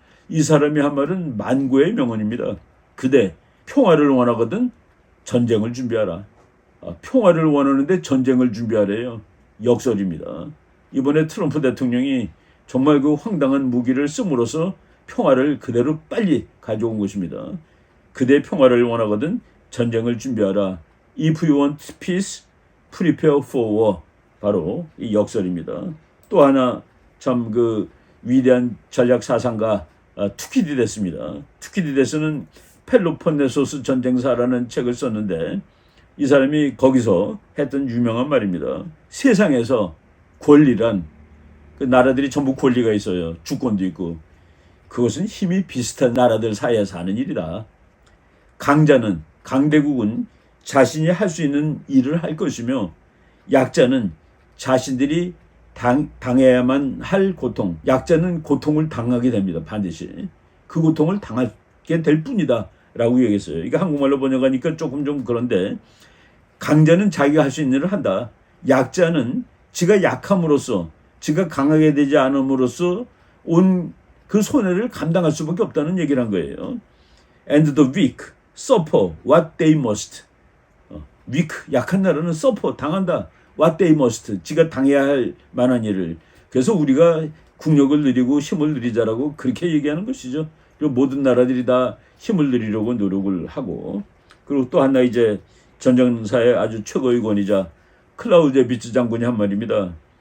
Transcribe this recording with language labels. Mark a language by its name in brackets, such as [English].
[Korean] 이 사람이 한 말은 만고의 명언입니다. 그대 평화를 원하거든 전쟁을 준비하라. 평화를 원하는데 전쟁을 준비하래요. 역설입니다. 이번에 트럼프 대통령이 정말 그 황당한 무기를 씀으로써 평화를 그대로 빨리 가져온 것입니다. 그대 평화를 원하거든 전쟁을 준비하라. [English] If you want peace, prepare for war. [Korean] 바로 이 역설입니다. 또 하나 참 그 위대한 전략 사상가 투키디데스입니다. 투키디데스는 펠로폰네소스 전쟁사라는 책을 썼는데 이 사람이 거기서 했던 유명한 말입니다. 세상에서 권리란 그 나라들이 전부 권리가 있어요. 주권도 있고 그것은 힘이 비슷한 나라들 사이에서 하는 일이다. 강대국은 자신이 할 수 있는 일을 할 것이며 약자는 자신들이 당해야만 할 고통, 약자는 고통을 당하게 됩니다. 반드시. 그 고통을 당할 받게 될 뿐이다 라고 얘기했어요. 이게 한국말로 번역하니까 조금 좀 그런데, 강자는 자기가 할 수 있는 일을 한다. 약자는 지가 약함으로써, 지가 강하게 되지 않음으로써 온 그 손해를 감당할 수밖에 없다는 얘기를 한 거예요. [English] And the weak suffer what they must. weak, [Korean] 약한 나라는 [English] suffer, [Korean] 당한다. [English] what they must, [Korean] 지가 당해야 할 만한 일을. 그래서 우리가 국력을 누리고 힘을 누리자라고 그렇게 얘기하는 것이죠. 그리고 모든 나라들이 다 힘을 누리려고 노력을 하고, 그리고 또 하나 이제 전쟁사의 아주 최고의 권위자 클라우제비츠 장군이 한 말입니다.